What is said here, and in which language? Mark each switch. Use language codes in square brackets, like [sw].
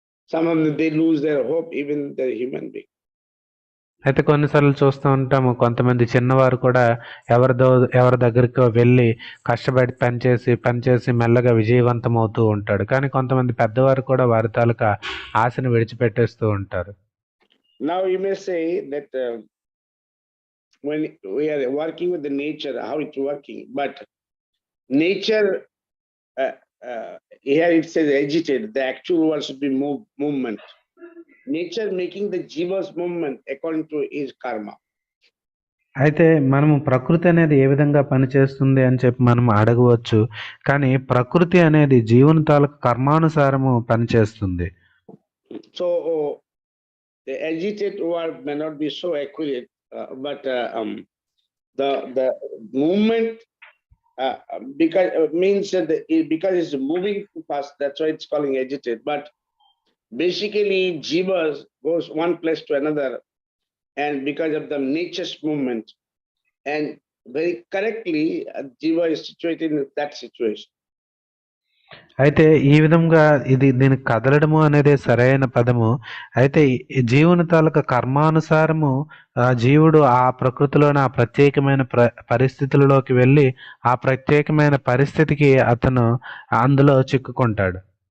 [en] Some of them, they lose their hope, even they're human being. [te] అయితే కొన్నిసార్లు చూస్తూ ఉంటాము, కొంతమంది చిన్నవారు కూడా ఎవరి దగ్గరికి వెళ్ళి కష్టపడి పనిచేసి మెల్లగా విజయవంతం అవుతూ ఉంటాడు. కానీ కొంతమంది పెద్దవారు కూడా వారి తాలూకా ఆశను విడిచిపెట్టేస్తూ ఉంటారు. [en] Now you may say that when we are working with the nature, how it's working, but nature, here it says agitate, the actual word should be movement. Nature making the jiva's movement according to his karma. [te] అయితే మనము ప్రకృతి అనేది ఏ విధంగా పనిచేస్తుంది అని చెప్పి మనం అడగవచ్చు. కానీ ప్రకృతి అనేది జీవుని తాలూకు కర్మానుసారము పనిచేస్తుంది. [en] So the agitate word may not be so accurate, but the movement because means that because it's moving too fast, that's why it's calling agitate. But basically, jivas goes one place to another, and because of the nature's movement, and very correctly, jiva is situated in that situation. [te] అయితే ఈ విధంగా దీనికి కదలడము అనేది సరైన పదము. అయితే ఈ జీవుని తాలూకా కర్మానుసారము జీవుడు ఆ ప్రకృతిలోని ఆ ప్రత్యేకమైన పరిస్థితులలోకి వెళ్ళి ఆ ప్రత్యేకమైన పరిస్థితికి అతను అందులో చిక్కుకుంటాడు.